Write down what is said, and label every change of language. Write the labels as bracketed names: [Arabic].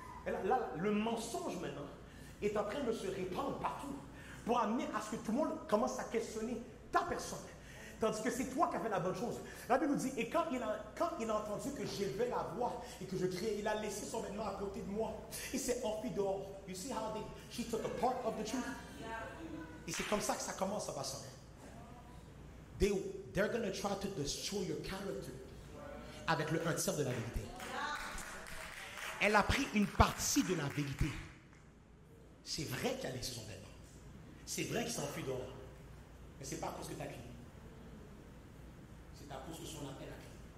[French] Et là, le mensonge maintenant est en train de se répandre partout pour amener à ce que tout le monde commence à questionner ta personne. Tandis que c'est toi qui as fait la bonne chose. La Bible nous dit, et quand il a entendu que j'élevais la voix et que je criais, il a laissé son vêtement à côté de moi. Il s'est enfui dehors. [English] You see how she took a part of the truth? [French] Et c'est comme ça que ça commence à passer. [English] They're going to try to destroy your character [French] avec le 1/3 de la vérité. Elle a pris une partie de la vérité. C'est vrai qu'elle a laissé son vêtement. C'est vrai qu'il s'enfuit dehors. Mais ce n'est pas à cause que tu as crié. C'est à cause que son appel a crié.